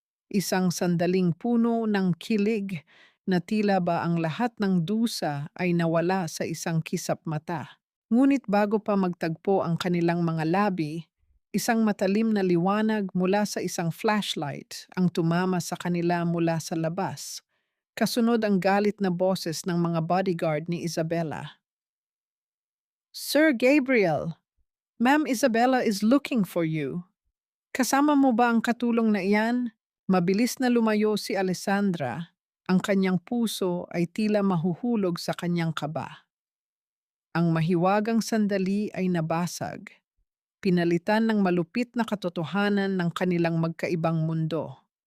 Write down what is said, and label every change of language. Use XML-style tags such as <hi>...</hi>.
<tl>Isang sandaling puno ng kilig na tila ba ang lahat ng dusa ay nawala sa isang kisap mata. Ngunit bago pa magtagpo ang kanilang mga labi, isang matalim na liwanag mula sa isang flashlight ang tumama sa kanila mula sa labas. Kasunod ang galit na boses ng mga bodyguard ni Isabella.</tl> <en>"Sir Gabriel, Ma'am Isabella is looking for you.</en> <tl>Kasama mo ba ang katulong na iyan?" Mabilis na lumayo si Alessandra. Ang kanyang puso ay tila mahuhulog sa kanyang kaba. Ang mahiwagang sandali ay nabasag. Pinalitan ng malupit na katotohanan ng kanilang magkaibang mundo.</tl>